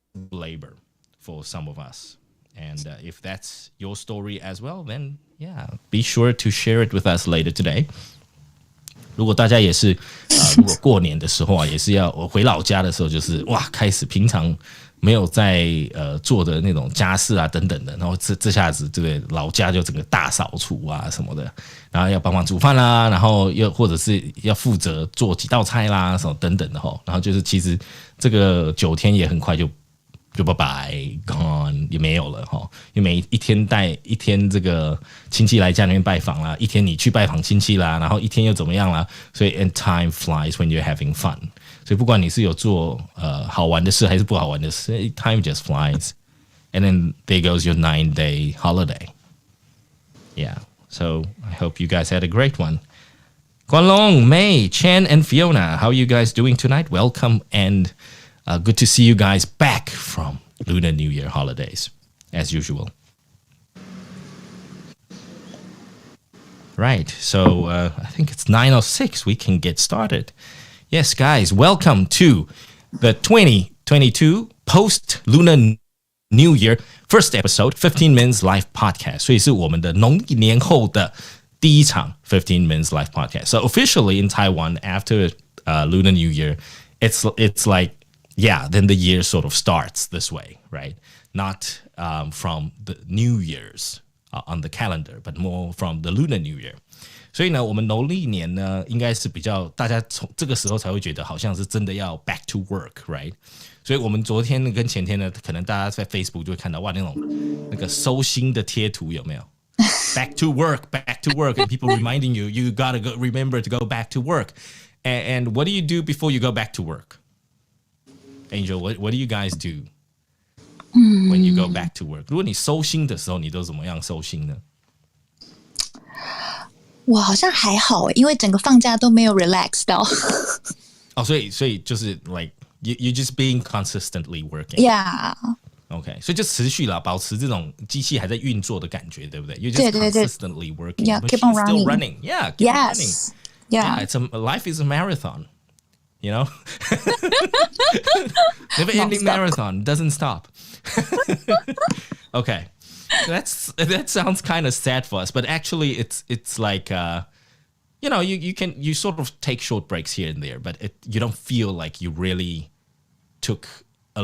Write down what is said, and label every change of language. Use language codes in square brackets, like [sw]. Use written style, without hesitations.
[en] labor for some of us. And if that's your story as well, then yeah, be sure to share it with us later today. [zh] 如果大家也是如果过年的时候啊，也是要我回老家的时候，就是哇，开始平常没有在做的那种家事啊等等的，然后这下子对不对？老家就整个大扫除啊什么的，然后要帮忙煮饭啦，然后又或者是要负责做几道菜啦什么等等的吼，然后就是其实这个9天也很快就拜拜 gone 也没有了哈，因为每一天带一天这个亲戚来家里面拜访啦，一天你去拜访亲戚啦，然后一天又怎么样啦，所以 and time flies when you're having fun。所以不管你是有做好玩的事还是不好玩的事 ， time just flies。 [en] And then there goes your 9-day holiday. Yeah, so I hope you guys had a great one. Guan Long, May, Chen, and Fiona, how are you guys doing tonight? Welcome and good to see you guys back from Lunar New Year holidays, as usual. Right, so I think it's 9:06. We can get started. Yes, guys, welcome to the 2022 post-Lunar New Year first episode, 15 Minutes Live Podcast. [zh] 所以是我们的农历年后的第一场15 Minutes Live Podcast. [en] So officially in Taiwan, after Lunar New Year, it's like, yeah, then the year sort of starts this way, right? Not from the New Year's on the calendar, but more from the Lunar New Year. [zh] 所以呢，我们农历年呢，应该是比较大家从这个时候才会觉得好像是真的要 back to work, right? 所以我们昨天跟前天呢，可能大家在 Facebook 就会看到哇，那个收心的贴图有没有？ Back to work, back to work, and people reminding you, you gotta remember to go back to work. [en] And what do you do before you go back to work? Angel, what do you guys do when you go back to work? [zh] 如果你收心的时候，你都怎么样收心呢？我好像还好，因为整个放假都没有 relax 到。 [en] 哦，所以就是 like you just being consistently working. Yeah. [zh] OK， 所以就持续啦，保持这种机器还在运作的感觉，对不对？ [en] You just consistently working. Yeah, but keep she's on still running. running. Yeah, keep on running. Yeah. It's life is a marathon. You know, never ending marathon doesn't stop. Okay. That sounds kind of sad for us, but actually it's like you know, you sort of take short breaks here and there, but you don't feel like you really took a